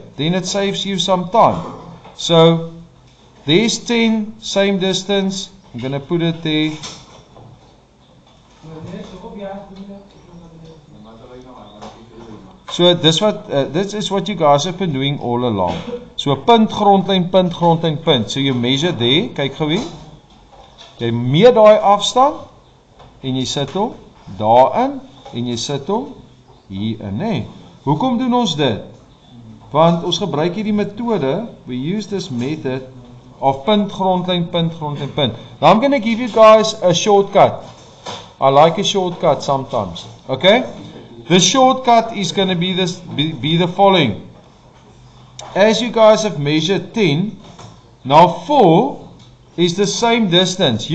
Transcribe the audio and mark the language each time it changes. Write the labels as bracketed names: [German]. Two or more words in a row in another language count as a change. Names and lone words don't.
[English] Then it saves you some time. So there's 10, same distance. I'm going to put it there. So this is what you guys have been doing all along. [Afrikaans] So punt, grondlyn, punt, grondlyn, punt. [English] So you measure there, [Afrikaans] kyk gou weer. Jy meet daai afstand en jy sit hom daarin en jy sit hom hierin, hè. Hoekom doen ons dit? Want ons gebruik hierdie metode, [English] we use this method of [Afrikaans] punt, grondlyn, punt, grondlyn, punt. [English] Now I'm going to give you guys a shortcut. I like a shortcut sometimes. Okay? The shortcut is going to be the following. As you guys have measured 10, now 4 is the same distance.